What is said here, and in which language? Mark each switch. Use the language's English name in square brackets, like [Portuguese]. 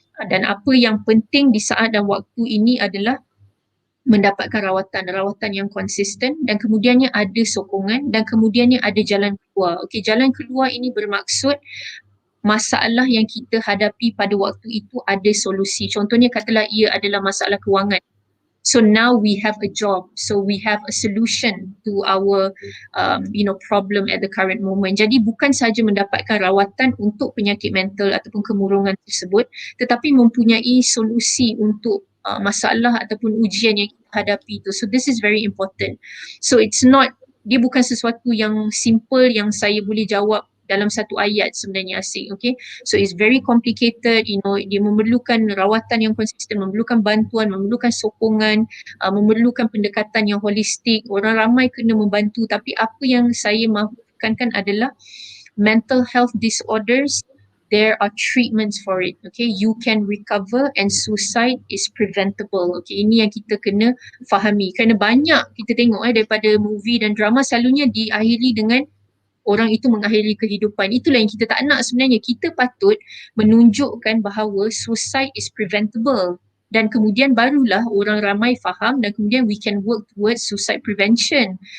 [Malay] Dan apa yang penting di saat dan waktu ini adalah mendapatkan rawatan yang konsisten, dan kemudiannya ada sokongan, dan kemudiannya ada jalan keluar. Okey, jalan keluar ini bermaksud masalah yang kita hadapi pada waktu itu ada solusi. Contohnya katalah ia adalah masalah kewangan. [English] So now we have a job, so we have a solution to our problem at the current moment. [Malay] Jadi bukan sahaja mendapatkan rawatan untuk penyakit mental ataupun kemurungan tersebut, tetapi mempunyai solusi untuk masalah ataupun ujian yang kita hadapi itu. [English] So this is very important. [Malay] So dia bukan sesuatu yang simple yang saya boleh jawab dalam satu ayat sebenarnya, Asik. [English] Okay, so it's very complicated. [Malay] Dia memerlukan rawatan yang konsisten, memerlukan bantuan, memerlukan sokongan, memerlukan pendekatan yang holistik. Orang ramai kena membantu, tapi apa yang saya mahu tekankan adalah [English] mental health disorders, there are treatments for it. Okay, you can recover and suicide is preventable. [Malay] Okay, ini yang kita kena fahami. Kerana banyak kita tengok daripada movie dan drama selalunya diakhiri dengan orang itu mengakhiri kehidupan. Itulah yang kita tak nak sebenarnya. Kita patut menunjukkan bahawa [English] suicide is preventable, [Malay] dan kemudian barulah orang ramai faham, dan kemudian [English] we can work towards suicide prevention.